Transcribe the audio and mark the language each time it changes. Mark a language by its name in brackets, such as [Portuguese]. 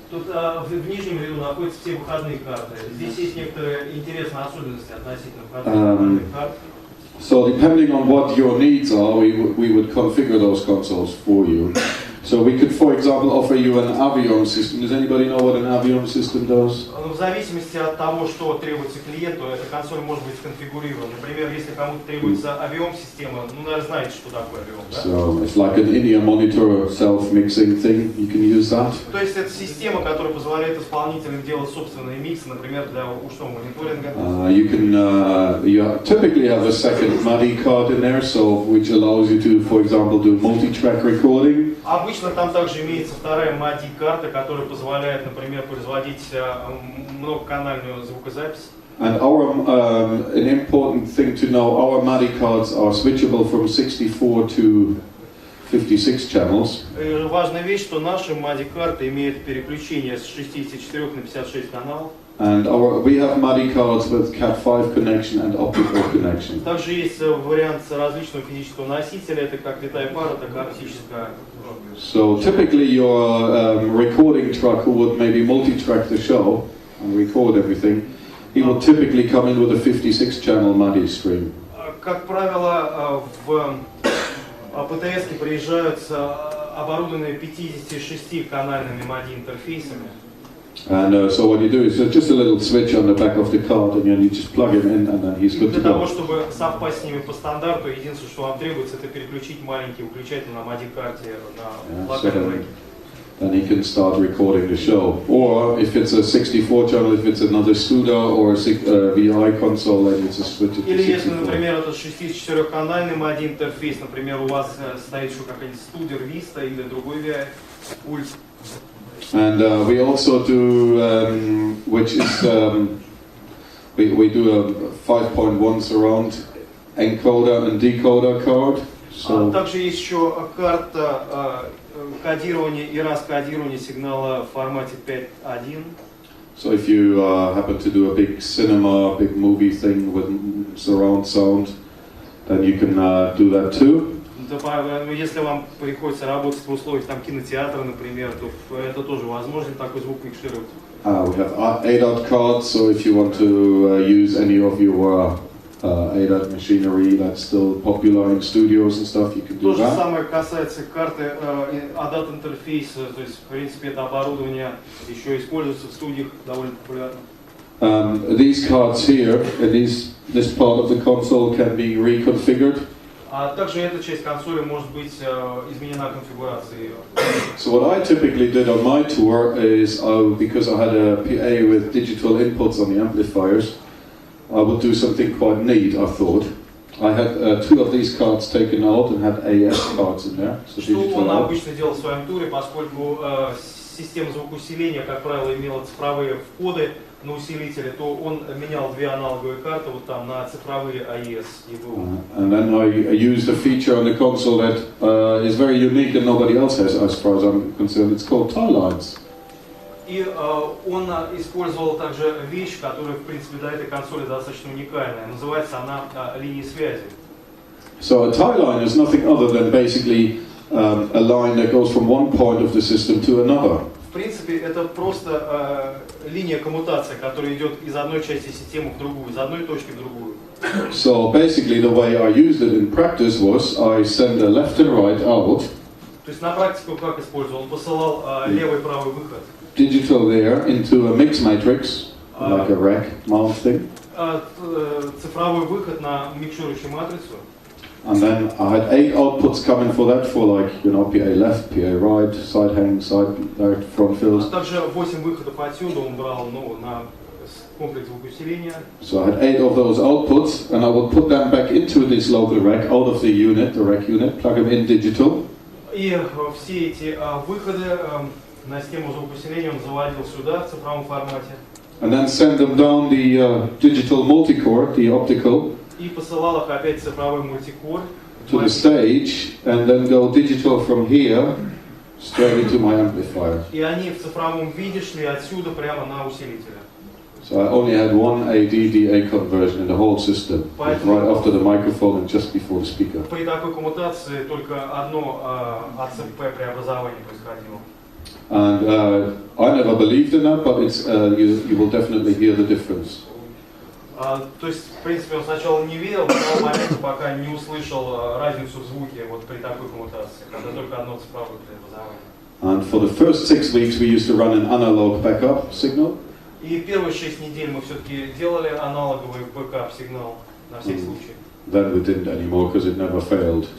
[Russian] Тут в нижнем ряду находятся все выходные карты. Здесь есть некоторые интересные особенности относительно выходных карт. [English] So depending on what your needs are, we would configure those consoles for you So we could, for example, offer you an avion system. Does anybody know what an avion system does? [Russian] В зависимости от того, что требуется клиенту, эта консоль может быть сконфигурирована. Например, если кому-то требуется авиом-система, ну, наверное, знаете, что такое авиом, да? [English] So it's like an in-ear monitor self-mixing thing. You can use that. [Russian] То есть это система, которая позволяет исполнителям делать собственные миксы, например, для ушного мониторинга. [English] You typically have a second MADI card in there, so which allows you to, for example, do multi-track recording. [Russian] Обычно там также имеется вторая MADI-карта, которая позволяет, например, производить многоканальную звукозапись. [English] And an important thing to know, our MADI cards are switchable from 64 to 56 channels. [Russian] Важная вещь, что наши MADI-карты имеют переключение с 64 на 56 каналов. [English] And we have MADI cards with Cat5 connection and optical connection. [Russian] Также есть вариант различного физического носителя, это как летая пара, так и оптическая. [English] So typically your recording truck who would maybe multi-track the show and record everything, he will typically come in with a 56-channel MADI stream. [Russian] Как правило, в ПТС-ки приезжают оборудованные 56-канальными MADI интерфейсами. [English] And so what you do is just a little switch on the back of the card, and then you just plug him in, and then he's good to go. [Russian] Для того, чтобы совпасть с ними по стандарту, единственное, что вам требуется, это переключить маленький выключатель на MADI-карте на локальном рэке. [English] Then he can start recording the show. Or if it's a 64 channel, if it's another Studa or a VI console, then it's a switch to 64. [Russian] Или если, например, это 64-канальный MADI интерфейс, например, у вас стоит еще какая-нибудь Studer Vista или другой VI пульт. [English] And we also do, which is, we do a 5.1 surround encoder and decoder card. So [Russian] также есть еще карта кодирования и раскодирования сигнала в формате 5.1. [English] So if you happen to do a big cinema, big movie thing with surround sound, then you can do that too. [Russian] Если вам приходится работать в условиях там кинотеатра, например, то это тоже возможно такой звук микшировать. [English] We have ADAT cards, so if you want to use any of your ADAT machinery that's still popular in studios and stuff, you can do that. [Russian] То же самое касается карты ADAT интерфейса, то есть в принципе это оборудование еще используется в студиях довольно популярно. [English] These cards here, this part of the console can be reconfigured. [Russian] А также эта часть консоли может быть изменена конфигурацией. [English] So what I typically did on my tour is, because I had a PA with digital inputs on the amplifiers, I would do something quite neat, I thought. I had two of these cards taken out and had AS cards in there. So [Russian] что он обычно делал в своем туре, поскольку система звукоусиления, как правило, имела цифровые входы на усилители, то он менял две аналоговые карты вот там на цифровые AES EVU. [English] And then I used a feature on the console that is very unique and nobody else has, as far as I'm concerned. It's called tie lines. [Russian] И он использовал также вещь, которая, в принципе, для этой консоли достаточно уникальная. Называется она линией связи. [English] So a tie line is nothing other than basically a line that goes from one point of the system to another. [Russian] В принципе, это просто линия коммутации, которая идет из одной части системы в другую, из одной точки в другую. [English] So basically the way I used it in practice was I send a left and right out. [Russian] То есть на практику как использовал? Он посылал левый и правый выход. [English] Digital there into a mix matrix, like a rack mount thing. [Russian] Цифровой выход на микширующую матрицу. [English] And then I had 8 outputs coming for that, for like, you know, PA left, PA right, side hang, side front fills. [Russian] А также 8 выходов отсюда он брал, ну, на комплекс звукоусиления. [English] So I had 8 of those outputs, and I would put them back into this local rack, out of the unit, the rack unit, plug them in digital. [Russian] И все эти выходы на систему звукоусиления он заводил сюда в цифровом формате. [English] And then send them down the digital multicore, the optical. [Russian] И посылал их опять цифровой мультикор. [English] To the stage, and then go digital from here straight into my amplifier. [Russian] И они в цифровом виде шли отсюда прямо на усилителя. [English] So I only had one AD-DA conversion in the whole system, right after the microphone and just before the speaker. [Russian] При такой коммутации только одно АЦП преобразование происходило. [English] And I never believed in that, but it's you will definitely hear the difference. [Russian] То есть, в принципе, он сначала не верил, но до того момента, пока не услышал разницу в звуке вот при такой коммутации, когда только одно цифровое преобразование. [English] And for the first 6 weeks we used to run an analog backup signal. [Russian] И первые 6 недель мы все-таки делали аналоговый бэкап-сигнал на всякий случай. [English] Then we didn't anymore because it never failed.